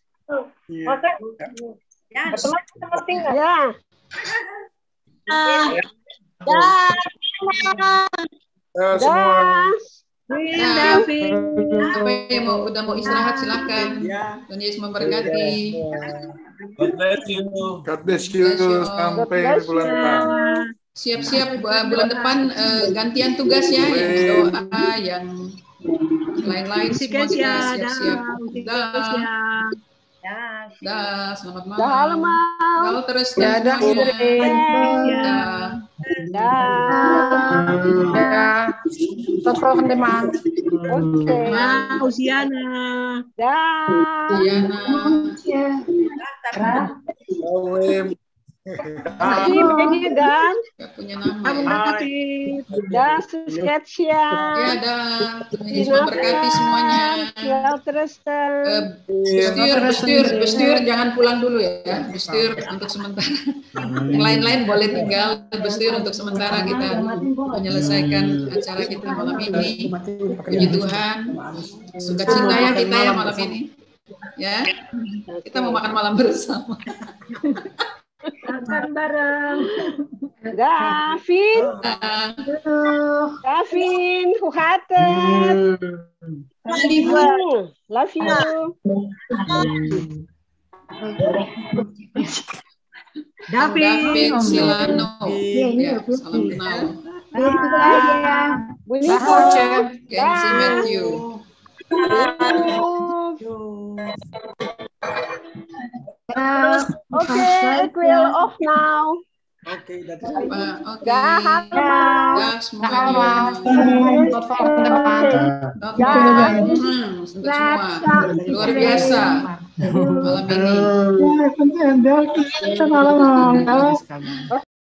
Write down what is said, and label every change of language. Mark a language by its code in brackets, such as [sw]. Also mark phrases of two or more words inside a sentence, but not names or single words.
[id] Apa yang udah mau istirahat silakan. Tuhan Yesus memberkati. [en] God bless you. [id] Sampai bulan depan. Siap-siap bulan depan gantian tugas ya, yang doa, yang lain-lain semua kita siap-siap. Dah, selamat malam. Kalau terus [nl] Tot volgende maand. Oké. [id] Usiana. [nl] Ben je dan? [id] Punya nama. Dah, Susketsia. Ya, dah. Yesus memberkati semuanya. Bestur, jangan pulang dulu ya. Bestur untuk sementara. Yang lain-lain boleh tinggal. Bestur untuk sementara kita menyelesaikan acara kita malam ini. Puji Tuhan. Sukacita ya kita ya malam ini. Ya, kita mau makan malam bersama. Makan bareng. [nl] Gavin, hoe gaat het? [en] Love you. David Silano. [id] Ya, salam kenal. Kenzi Matthew. [nl] Oké, ik wil [en] off now. [nl] Oké, dat is apa. Oke. Dag allemaal. [id] Dag semuanya. [nl] Tot volgende maand. [id] Untuk semua. Luar biasa malam ini. Malam.